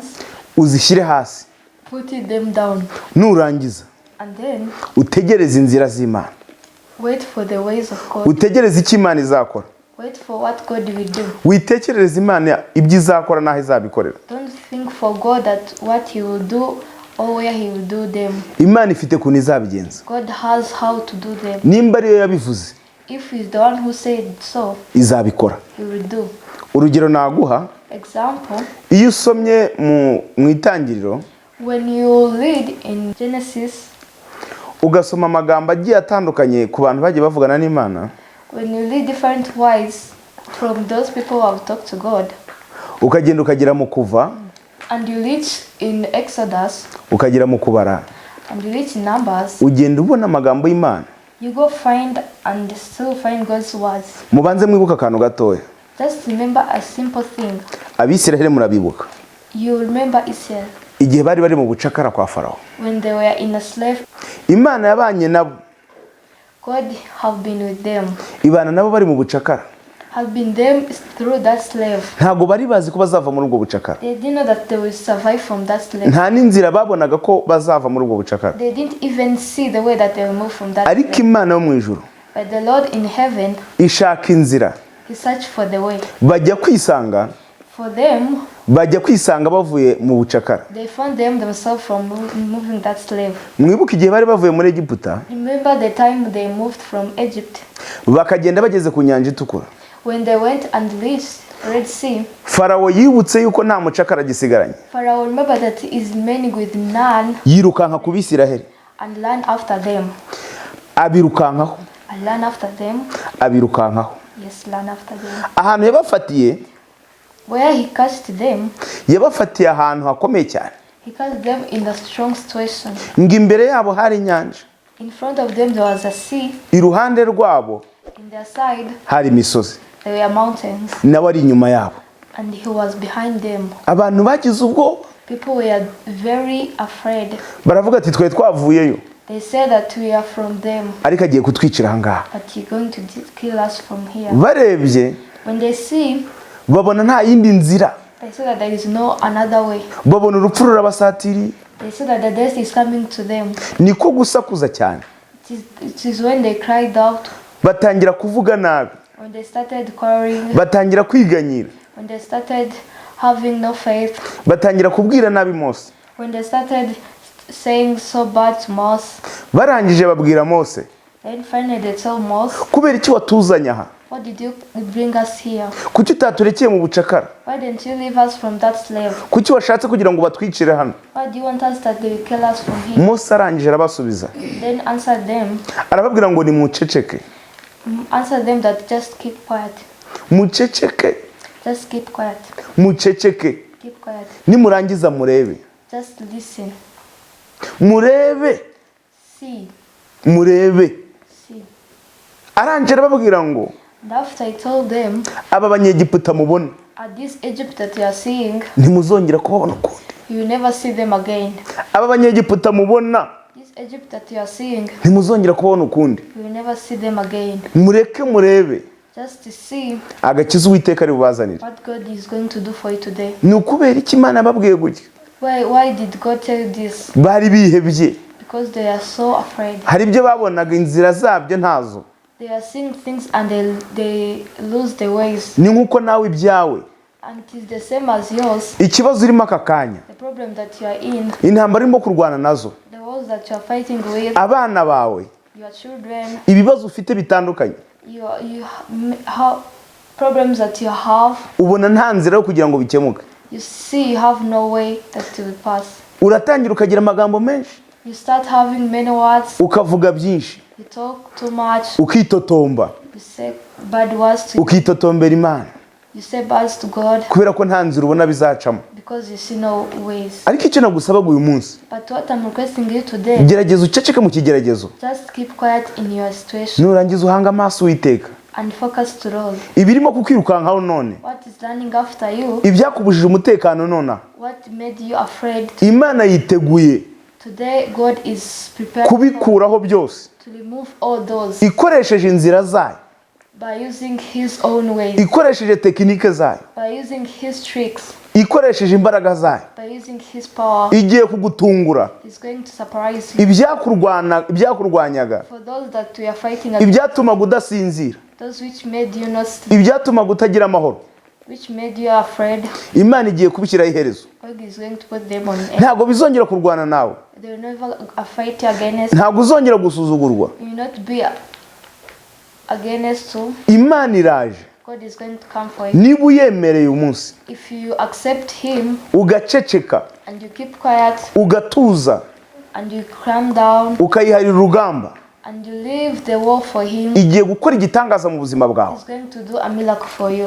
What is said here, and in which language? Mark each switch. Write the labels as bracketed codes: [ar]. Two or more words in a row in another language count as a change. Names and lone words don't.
[rw] uzishyire hasi, [en] put them down, [rw] nurangiza [en] and then [rw] utegereze inzira z'Imana, [en] wait for the ways of God. [rw] utegereze icyo Imana izakora. [en] Wait for what God will do. [rw] Witekerereze Imana ibyo izakora n'aho izabikorera. [en] Don't think for God that what He will do or where He will do them. [rw] Imana ifite ukuntu izabigenza. [en] God has how to do them. [rw] Nimba ariyo yabivuze, [en] If He's the one who said so, [rw] izabikora. [en] He will do. [rw] Urugero naguha, [en] Example, [rw] iyo usomye mu itangiriro [en] when you read in Genesis, [rw] ugasoma amagambo agiye atandukanye ku bantu bagiye bavugana n'Imana, [en] when you read different ways from those people who have talked to God, [rw] ukagenda ukagera mu Kuva, [en] and you reach in Exodus, [rw] ukagera mu Kubara, [en] and you reach in Numbers, [rw] ugenda ubona amagambo y'Imana. [en] you go find and still find God's words. [rw] Mubanze mwibuka akantu gatoya. [en] Just remember a simple thing. [rw] Abisiraheli murabibuka, [en] You remember Israel [rw] igihe bari bari mu bucakara kwa Farawo. [en] when they were in a slave. [rw] Imana yabanye nabo, [en] God have been with them, [rw] ibana nabo bari mu bucakara. [en] have been them through that slave. [rw] Ntago bari bazi ko bazava muri ubwo bucakara. [en] They didn't know that they will survive from that slave. [rw] Nta n'inzira babonaga ko bazava muri ubwo bucakara. [en] They didn't even see the way that they will move from that [rw] Ariko [en] slave. [rw] Imana yo mu ijuru [en] But the Lord in heaven, [rw] ishaka inzira, [en] He searched for the way. [rw] bajya kwisanga [en] For them, [rw] bavuye mu bucakara. [en] they found themselves from moving that slave. [rw] Mwibuka igihe bari bavuye muri Egiputa, [en] Remember the time they moved from Egypt, [rw] bakagenda bageze ku nyanja itukura. [en] when they went and reached Red Sea. [rw] Farawo yibutse yuko nta mucakara gisigaranye, [en] Pharaoh remembered that he is many with none, [rw] yirukanka ku Bisiraheli, [en] and ran after them. [rw] abirukankaho, [en] And ran after them. [rw] abirukankaho. [en] Yes, ran after them. [rw] Ahantu yabafatiye, [en] Where he cast them, [rw] yabafatiye ahantu hakomeye cyane. [en] he cast them in a strong situation. [rw] Ngo imbere yabo hari inyanja, [en] In front of them there was a sea. [rw] iruhande rwabo [en] In their side [rw] hari imisozi, [en] there were mountains. [rw] nawe ari inyuma yabo. [en] And he was behind them. [rw] Abantu bagize ubwoba, [en] People were very afraid. [rw] baravuga ati twe twavuyeyo, [en] They said that we are from them, [rw] ariko agiye kutwicira ahangaha. [en] but you're going to kill us from here. [rw] Barebye [en] When they see, [rw] babona nta yindi nzira, [en] they say that there is no another way. [rw] babona urupfu rurabasatiriye. [en] They say that the death is coming to them. [rw] Niko gusakuza cyane, [en] It is when they cried out, [rw] batangira kuvuga nabi, [en] when they started quarreling, [rw] batangira kwiganyira, [en] when they started having no faith, [rw] batangira kubwira nabi Mose. [en] when they started saying so bad to Moses. [rw] Barangije babwira Mose, [en] Then finally they told Moses, [rw] kubera iki watuzanye aha? [en] what did you bring us here? [rw] Kuki utaturekeye mu bucakara? [en] Why didn't you leave us from that slave? [rw] Kuki washatse kugira ngo batwicire hano? [en] Why do you want us that they will kill us from here? [rw] Mose arangije arabasubiza, [en] Then answered them, [rw] arababwira ngo nimuceceke, [en] answer them that just keep quiet. [rw] muceceke, [en] Just keep quiet. [rw] muceceke, [en] Keep quiet. [rw] nimurangiza murebe, [en] Just listen. [rw] murebe, [en] See. [rw] murebe. [en] See. [rw] Arangije arababwira ngo [en] And after I told them, [rw] aba banyegiputa mubona [en] at this Egypt that you are seeing, [rw] ntimuzongera kubabona ukundi. [en] you will never see them again. [rw] Aba banyegiputa mubona [en] This Egypt that you are seeing, [rw] ntimuzongera kubabona ukundi. [en] you will never see them again. [rw] Mureke murebe [en] Just to see [rw] agakiza Uwiteka ari bubazanire. [en] what God is going to do for you today. [rw] Ni ukubera iki Imana yababwiye gutya? [en] Why did God tell you this? [rw] Bari bihebye, [en] Because they are so afraid. [rw] hari ibyo babonaga inzira zabyo ntazo. [en] They are seeing things and they lose their ways. [rw] Ni nkuko nawe ibyawe, [en] And it is the same as yours. [rw] ikibazo urimo aka kanya, [en] The problem that you are in, [rw] intambara urimo kurwana nazo, [en] the wars that you are fighting with, [rw] abana bawe, [en] your children, [rw] ibibazo ufite bitandukanye, [en] how problems that you have, [rw] ubona nta nzira yo kugira ngo bikemuke. [en] you see you have no way that you will pass. [rw] Uratangira ukagira amagambo menshi, [en] You start having many words, [rw] ukavuga byinshi, [en] you talk too much, [rw] ukitotomba, [en] you say bad words to [rw] ukitotombera Imana, [en] you say bad to God [rw] kubera ko nta nzira ubona bizacamo. [en] because you see no ways. [rw] Ariko icyo nagusaba uyu munsi, [en] But what I'm requesting you today, [rw] gerageza uceceke mu kigeragezo, [en] just keep quiet in your situation [rw] nurangiza uhanga amaso Uwiteka. [en] and focus to Lord. [rw] Ibirimo kukwirukankaho none, [en] What is running after you? [rw] ibyakubujije umutekano nona, [en] What made you afraid? [rw] Imana yiteguye [en] Today God is prepared [rw] kubikuraho byose, [en] to remove all those [rw] ikoresheje inzira zayo, [en] by using His own ways, [rw] ikoresheje tekinike zayo, [en] by using His tricks, [rw] ikoresheje imbaraga zayo. [en] by using His power. [rw] Igiye kugutungura [en] He's going to surprise you. [rw] ibyakurwanyaga, [en] For those that we are fighting against, [rw] ibyatumaga udasinzira, [en] those which made you not sleep, [rw] ibyatumaga utagira amahoro, [en] which made you afraid, [rw] Imana igiye kubishyiraho iherezo. [en] God is going to put them on end. [rw] Ntabwo bizongera kurwana nawe, [en] They will never fight you against. [rw] ntabwo uzongera gusuzugurwa. [en] You will not be against to. [rw] Imana iraje, [en] God is going to come for you. [rw] niba uyemereye umunsi [en] If you accept Him [rw] ugaceceka, [en] and you keep quiet [rw] ugatuza, [en] and you calm down [rw] ukayiharira urugamba, [en] and you leave the war for Him, [rw] igiye gukora igitangaza mu buzima bwawe, [en] He's going to do a miracle for you.